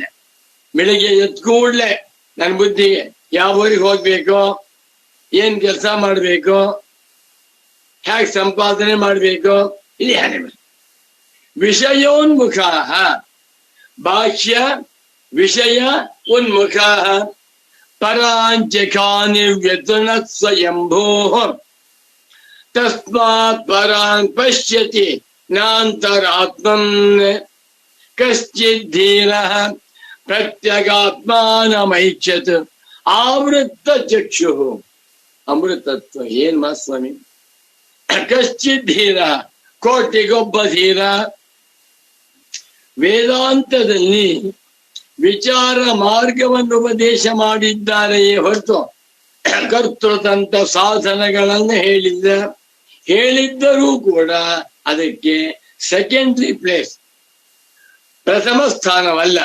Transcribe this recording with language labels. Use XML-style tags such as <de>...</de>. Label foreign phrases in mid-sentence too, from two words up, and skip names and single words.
<kn>ಬೆಳಿಗ್ಗೆ ಎದ್ದು ಕೂಡ್ಲೆ ನನ್ನ ಬುದ್ಧಿಗೆ ಯಾವ ಊರಿಗೆ ಹೋಗ್ಬೇಕು, ಏನ್ ಕೆಲಸ ಮಾಡ್ಬೇಕು, ಹೇಗೆ ಸಂಪಾದನೆ ಮಾಡ್ಬೇಕು, ಇದು ಯಾರೇ ವಿಷಯೋನ್ಮುಖ. ಬಾಹ್ಯ ವಿಷಯ ಉನ್ಮುಖ.</kn> <sa>ಪರಾಂಚಕಾನಿ ವ್ಯತುನ ಸ್ವಯಂಭೋ ತಸ್ಮಾತ್ ಪರಾನ್ ಪಶ್ಯತಿ ನಾಂತರಾತ್ಮನ್ ಕಶ್ಚಿತ್ ಧೀರಃ ಪ್ರತ್ಯಗಾತ್ಮಾನಮೈಚ್ಛತ್ ಆವೃತ್ತ ಚಕ್ಷು.</sa> <kn>ಅಮೃತತ್ವ ಏನ್ ಮಾ ಸ್ವಾಮಿ.</kn> <sa>ಕಶ್ಚಿತ್ ಧೀರ,</sa> <kn>ಕೋಟಿಗೊಬ್ಬ ಧೀರ. ವೇದಾಂತದಲ್ಲಿ ವಿಚಾರ ಮಾರ್ಗವನ್ನು ಉಪದೇಶ ಮಾಡಿದ್ದಾರೆಯೇ ಹೊರತು ಕರ್ತೃತಂತ ಸಾಧನಗಳನ್ನು ಹೇಳಿದ್ದರೂ ಕೂಡ ಅದಕ್ಕೆ</kn> <en>secondary place,</en> <kn>ಪ್ರಥಮ ಸ್ಥಾನವಲ್ಲ.</kn>